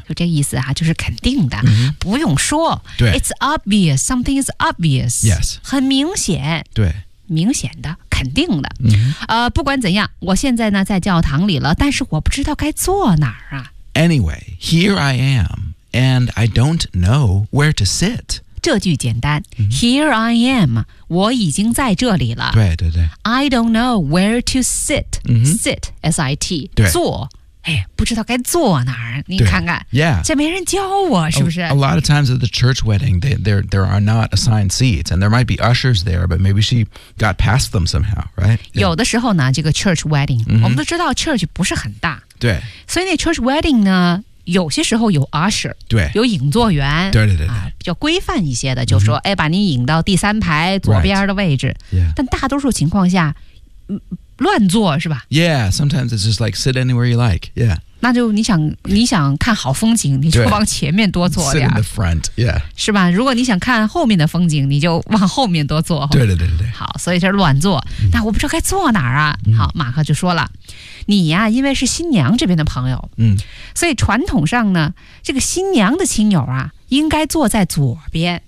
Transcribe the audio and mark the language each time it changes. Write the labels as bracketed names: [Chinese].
[Chinese] 就这个意思啊就是肯定的、 mm-hmm. 不用说对 [English] It's obvious, something is obvious Yes [Chinese] 很明显对明显的肯定的、 mm-hmm. 不管怎样我现在呢在教堂里了但是我不知道该坐哪儿啊 [English] Anyway, here I am and I don't know where to sit [Chinese] 这句简单、mm-hmm. [English] Here I am [Chinese] 我已经在这里了对对对 [English] I don't know where to sit、 mm-hmm. Sit, S-I-T [Chinese] 对坐哎、不知道该坐哪儿你看看、 [English] yeah. [Chinese] 这没人教我是不是 [English] a lot of times at the church wedding there are not assigned seats and there might be ushers there but maybe she got past them somehow right?、 [Chinese] Yeah. 有的时候呢这个 church wedding、 mm-hmm. 我们都知道 church 不是很大对所以那 church wedding 呢有些时候有 usher 对有引座员对对对对、啊、比较规范一些的就说、mm-hmm. 哎、把你引到第三排左边的位置、 [English] right. yeah. [Chinese] 但大多数情况下乱坐是吧 [English] Yeah, sometimes it's just like sit anywhere you like, yeah. [Chinese] 那就你想看好风景你就往前面多坐点。 [English] Sit in the front, yeah. [Chinese] 是吧如果你想看后面的风景你就往后面多坐。对对对对。好所以这乱坐、那我不知道该坐哪儿啊、好马克就说了你呀、因为是新娘这边的朋友、所以传统上呢这个新娘的亲友啊应该坐在左边。